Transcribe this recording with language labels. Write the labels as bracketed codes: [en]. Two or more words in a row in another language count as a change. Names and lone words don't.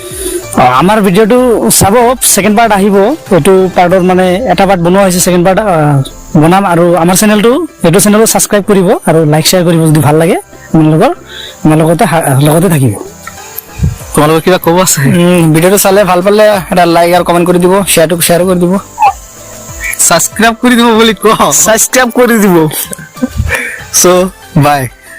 [as] আমাৰ ভিডিঅ'টো চাব [en] second part [as] আহিব এইটো পাৰ্টৰ মানে এটা পাৰ্ট বনোৱা হৈছে [en] second part [as] বনাম আৰু আমাৰ চেনেলটো এইটো চেনেলটো সাবস্ক্ৰাইব কৰিব আৰু লাইক শেয়াৰ কৰিব যদি ভাল লাগে আমাৰ লগতে থাকিব তোমালোকৰ কিবা ক'ব আছে ভিডিঅ'টো চালে ভাল পালে এটা লাইক আৰু কমেন্ট কৰি দিব শেয়াৰ কৰি দিব সাবস্ক্রাইব করে দিব বলি কো সাবস্ক্রাইব করে দিব [en] so bye